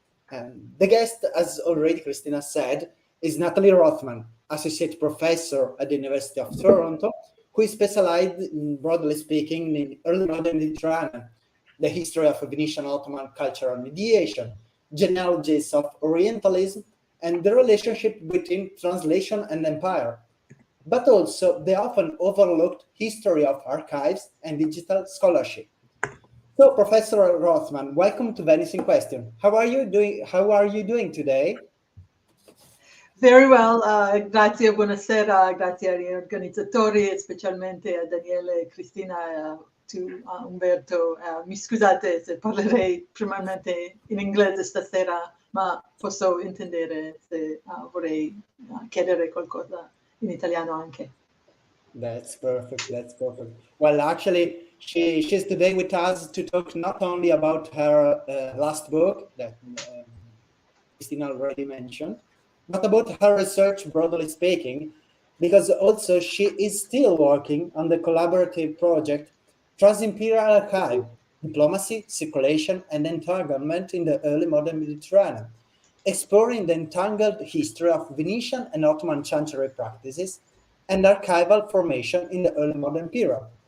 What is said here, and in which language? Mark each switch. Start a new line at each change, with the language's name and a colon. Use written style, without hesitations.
English: And the guest, as already Cristina said, is Natalie Rothman, Associate Professor at the University of Toronto, who is specialized in, broadly speaking, in early modern Mediterranean, the history of Venetian Ottoman cultural mediation, genealogies of Orientalism, and the relationship between translation and empire, but also the often overlooked history of archives and digital scholarship. So, Professor Rothman, welcome to Venice in Question. How are you doing today? Very well,
Italian: grazie, buonasera, grazie agli organizzatori, e specialmente a Daniele e Cristina, a Umberto. Mi scusate se parlerei primarmente in inglese stasera, ma posso intendere se vorrei chiedere qualcosa in italiano anche.
English: That's perfect. That's perfect. Well, actually, she's today with us to talk not only about her last book that Cristina already mentioned, but about her research, broadly speaking, because also she is still working on the collaborative project Trans-Imperial Archive, Diplomacy, Circulation, and Entanglement in the Early Modern Mediterranean, exploring the entangled history of Venetian and Ottoman chancery practices and archival formation in the early modern period.